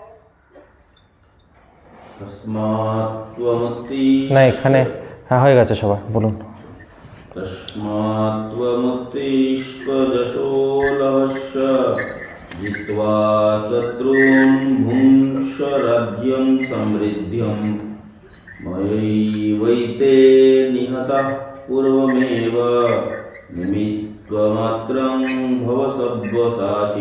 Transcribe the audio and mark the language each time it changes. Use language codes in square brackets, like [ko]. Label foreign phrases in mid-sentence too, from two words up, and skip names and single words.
[sa] तस्मात् त्वमुत्ति [bn] না এখানে হ্যাঁ হয়ে গেছে সবার বলুন [sa] तस्मात् त्वमुत्तिष्ठ यशो लभस्व जित्वा शत्रून् भुङ्क्ष राज्यं समृद्ध्यं मयैवैते निहतः पूर्वमेव निमित्तमात्रं भव सब्वसाचि